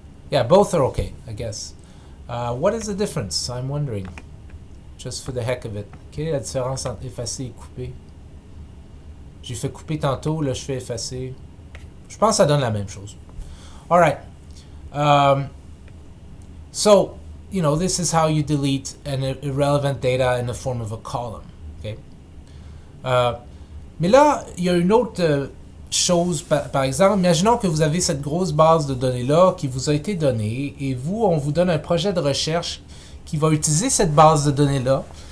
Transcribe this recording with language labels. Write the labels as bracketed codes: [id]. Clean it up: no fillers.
[en] Yeah, both are okay, I guess. What is the difference? I'm wondering. Just for the heck of it. [fr] Quelle est la différence entre effacer et couper? J'ai fait couper tantôt, là je fais effacer. Je pense que ça donne la même chose. [en] All right. So, you know, this is how you delete an irrelevant data in the form of a column. Okay. [fr] Mais là, il y a une autre chose, par exemple, imaginons que vous avez cette grosse base de données-là qui vous a été donnée et vous, on vous donne un projet de recherche qui va utiliser cette base de données-là